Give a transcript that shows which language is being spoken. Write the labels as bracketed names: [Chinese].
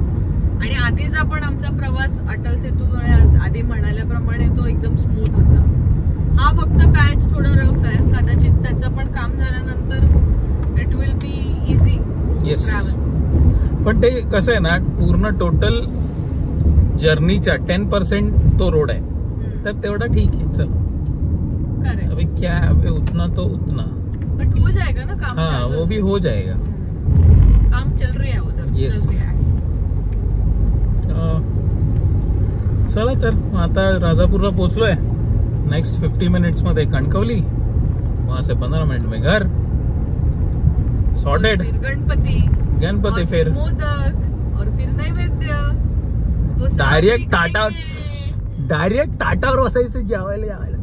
[Marathi] आणि आधीचा पण आमचा प्रवास अटल सेतूमुळे आधी म्हणाल्याप्रमाणे तो एकदम स्मूथ होता. हा फक्त पॅच थोडं रफ आहे, कदाचित त्याचं पण काम झाल्यानंतर [English] It will be easy travel. [Marathi] पण ते कसं आहे ना, पूर्ण टोटल जर्नीच्या 10% तो रोड आहे, तर तेवढा ठीक आहे. [Hindi] चल अभी क्या है, उतना तो उतना बट हो जाएगा ना काम. हाँ, वो भी हो जाएगा, काम चल रही है उधर. [English] Yes. [Marathi] चला तर आता राजापूरला पोहोचलोय. नेक्स्ट 50 मिनिट्स मध्ये [Hindi] कणकवली, वहां से 15 मिनट में घर. सॉर्टेड. गणपती फिर मोदक और फिर नैवेद्य. [Marathi] डायरेक्ट ताटावर बसायचं जेवायला.